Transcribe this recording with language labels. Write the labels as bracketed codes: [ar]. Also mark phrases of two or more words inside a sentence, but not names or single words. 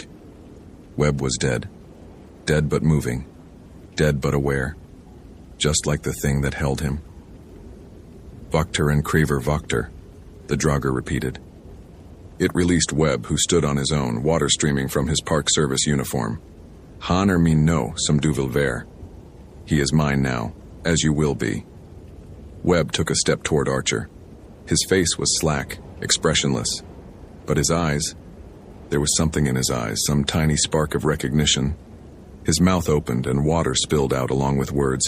[en] Webb was dead. Dead but moving. Dead but aware. Just like the thing that held him. Vokter and [no] Krever Vokter, [en] the Draugur repeated. It released Webb, who stood on his own, water streaming from his Park Service uniform. [no] Han er min no, som du vil være. [en] He is mine now, as you will be. Webb took a step toward Archer. His face was slack, expressionless. But his eyes, there was something in his eyes, some tiny spark of recognition. His mouth opened and water spilled out along with words.